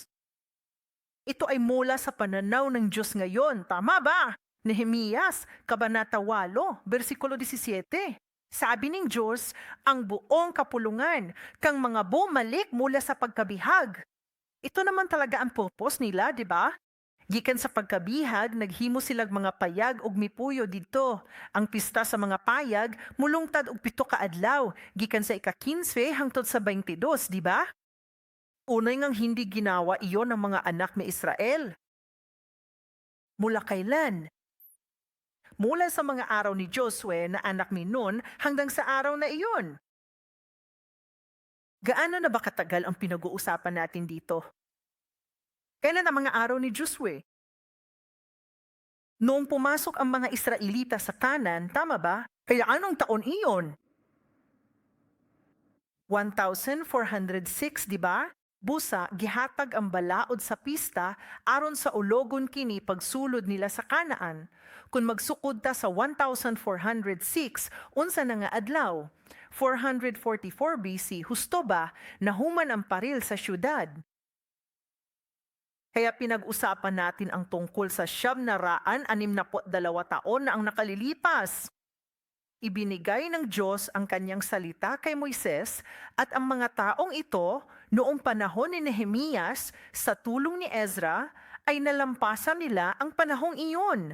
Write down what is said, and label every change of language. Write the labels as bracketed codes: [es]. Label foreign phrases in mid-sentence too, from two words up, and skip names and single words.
[tl] Ito ay mula sa pananaw ng Diyos ngayon, tama ba? Nehemias, Kabanata 8, versikulo 17. Sabi ng Diyos, ang buong kapulungan, kang mga bumalik mula sa pagkabihag. Ito naman talaga ang purpose nila, di ba? [ceb] Gikan sa pagkabihag, naghimo silang mga payag ug mipuyo didto. Ang pista sa mga payag, mulungtad og 7 ka adlaw, gikan sa ika-15 hangtod sa 22, di ba? [tl] Unay ngang hindi ginawa iyon ng mga anak ni Israel. Mula kailan? Mula sa mga araw ni Josue na anak ni Nun hanggang sa araw na iyon. Gaano na ba katagal ang pinag-uusapan natin dito? Kailan ang mga araw ni Josue? Noong pumasok ang mga Israelita sa Kanan, tama ba? Kaya anong taon iyon? 1406, di ba? [ceb] Busa, gihatag ang balaod sa pista aron sa ulogon kini pagsulod nila sa Kanaan. Kung magsukod ta sa 1406, unsa na nga adlaw? 444 BC, husto ba, nahuman ang paril sa syudad. [tl] Kaya pinag-usapan natin ang tungkol sa 762 taon na ang nakalilipas. Ibinigay ng Diyos ang kanyang salita kay Moises at ang mga taong ito noong panahon ni Nehemias sa tulong ni Ezra ay nalampasan nila ang panahong iyon.